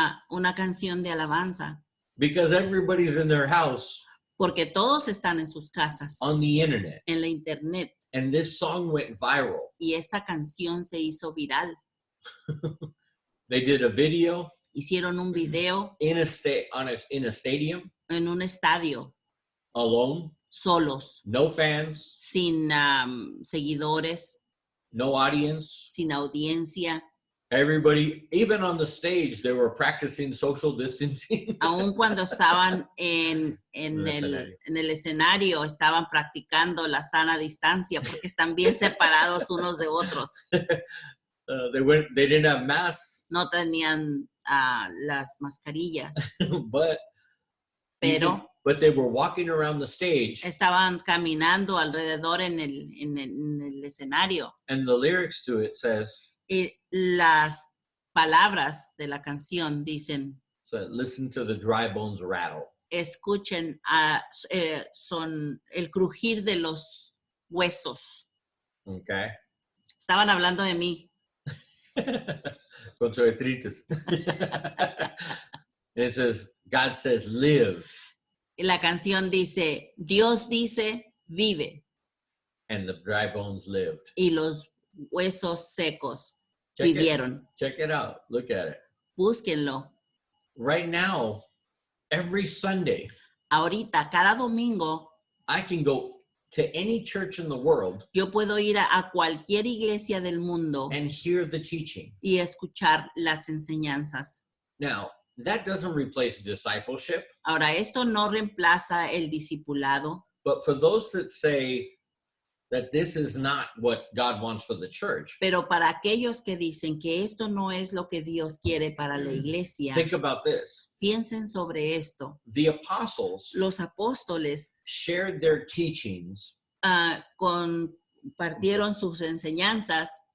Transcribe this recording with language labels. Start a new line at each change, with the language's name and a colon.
Spanish: una canción de alabanza,
English: Because everybody's in their house
Spanish: porque todos están en sus casas,
English: on the internet.
Spanish: en la internet,
English: And this song went viral.
Spanish: y esta canción se hizo viral.
English: They did a video
Spanish: Hicieron un video
English: in a stadium
Spanish: en un estadio,
English: alone,
Spanish: solos,
English: no fans,
Spanish: sin seguidores,
English: no audience.
Spanish: sin audiencia.
English: Everybody, even on the stage, they were practicing social distancing.
Spanish: Aun cuando estaban en el escenario, estaban practicando la sana distancia porque están bien separados unos de otros.
English: They didn't have masks,
Spanish: No tenían las mascarillas,
English: but
Spanish: pero
English: but they were walking around the stage,
Spanish: estaban caminando alrededor en el escenario.
English: and the lyrics to it says,
Spanish: Y las palabras de la canción dicen,
English: so listen to the dry bones rattle.
Spanish: escuchen son el crujir de los huesos.
English: Okay.
Spanish: Estaban hablando de mí. Con su artritis.
English: It says, God says, live.
Spanish: Y la canción dice, Dios dice, vive.
English: And the dry bones lived.
Spanish: Y los huesos secos
English: Check it,
Spanish: vivieron.
English: check it out. Look at it.
Spanish: Búsquenlo.
English: Right now, every Sunday,
Spanish: Ahorita, cada domingo,
English: I can go to any church in the world
Spanish: yo puedo ir a cualquier iglesia del mundo
English: and hear the teaching.
Spanish: y escuchar las enseñanzas.
English: Now, that doesn't replace discipleship,
Spanish: Ahora, esto no reemplaza el discipulado,
English: but for those that say that this is not what God wants for the church,
Spanish: pero para aquellos que dicen que esto no es lo que Dios quiere para la iglesia,
English: think about this.
Spanish: piensen sobre esto.
English: The apostles
Spanish: Los apóstoles
English: shared their teachings
Spanish: compartieron sus enseñanzas